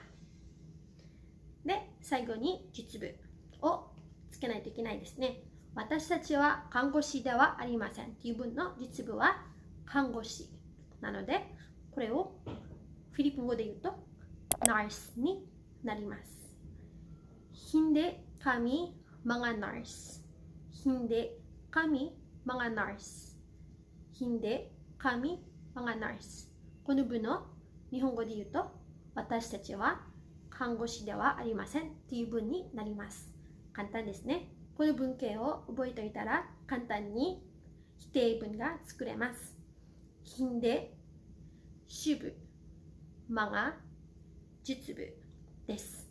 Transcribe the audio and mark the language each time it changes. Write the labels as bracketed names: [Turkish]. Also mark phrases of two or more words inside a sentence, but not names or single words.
[Japanese] で、最後に実部をつけないといけないですね。私たちは看護師ではありませんっていう文の実部は看護師なので、これをフィリピン語で言うとnurseになります。 [Filipino] Hindi kami mga nurse. Hindi kami mga nurse. Hindi kami mga nurse. [Japanese] この文の日本語で言うと私たちは看護師ではありませんっていう文になります。簡単ですね。この文型を覚えておいたら簡単に否定文が作れます。Hindi主語mga実部です。